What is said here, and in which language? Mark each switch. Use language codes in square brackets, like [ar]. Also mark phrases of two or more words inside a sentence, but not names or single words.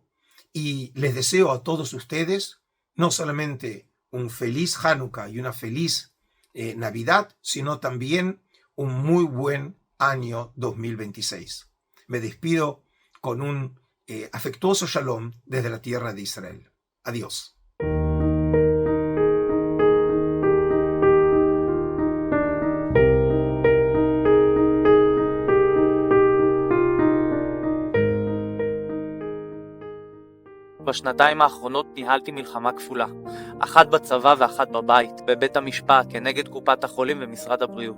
[es] Y les deseo a todos ustedes no solamente un feliz Hanukkah y una feliz Navidad, sino también un muy buen año 2026. Me despido con un afectuoso shalom desde la tierra de Israel. Adiós. [he] בשנתיים האחרונות ניהלתי מלחמה כפולה, אחת בצבא ואחת בבית, בבית המשפט, כנגד קופת החולים ומשרד הבריאות.